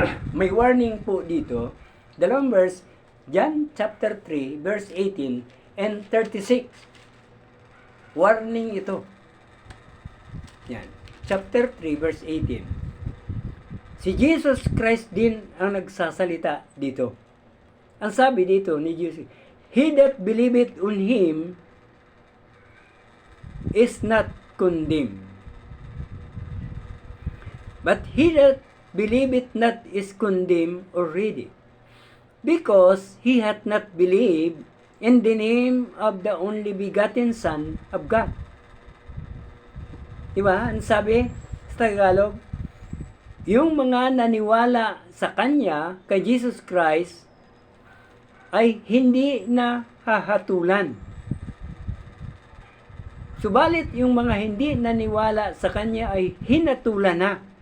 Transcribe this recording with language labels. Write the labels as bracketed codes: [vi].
[tl] May warning po dito, 2 verse, John chapter 3, verse 18 and 36. Warning ito. Yan. [en] chapter 3, verse 18. [tl] Si Jesus Christ din ang nagsasalita dito. Ang sabi dito ni Jesus, [en] "He that believeth on Him is not condemned. But he that believeth not is condemned already, because he hath not believed in the name of the only begotten Son of God." [tl] Diba? Ang sabi sa Tagalog, yung mga naniwala sa Kanya, kay Jesus Christ, ay hindi na hahatulan. Subalit yung mga hindi naniwala sa Kanya ay hinatulan na.